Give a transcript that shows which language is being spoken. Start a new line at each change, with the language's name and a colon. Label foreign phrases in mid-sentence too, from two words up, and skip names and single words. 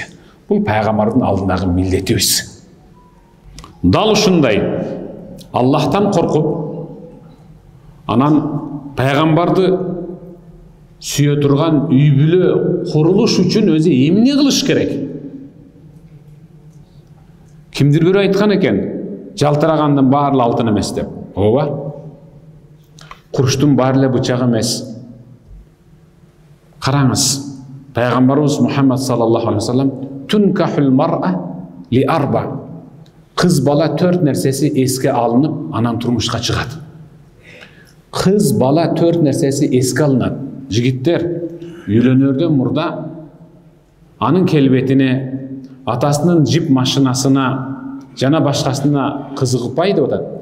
Kyrgyz: Бул пайгамбардын алдындагы милдетибиз. Дал ушундай Аллахтан коркуп, анан пайгамбарды сүйө турган үй бүлө курулуш үчүн өзү эмне кылыш керек? Кимдир бирөө айткан экен, жалтырагандын баары алтын эмес деп. Ооба. Курчтун баары эле бычак эмес. Караңыз, пайгамбарыбыз Мухаммад
Arabic: صلى الله عليه وسلم تنكح المرأة لأربع.
Kyrgyz: Кыз бала 4 нерсеси эске алынып, анан турмушка чыгат. Кыз бала 4 нерсеси эске алынат. Жигиттер үйлөнөрдөн мурда анын келбетине, атасынын жип машинасына жана башкасына кызыгыппай деп атат.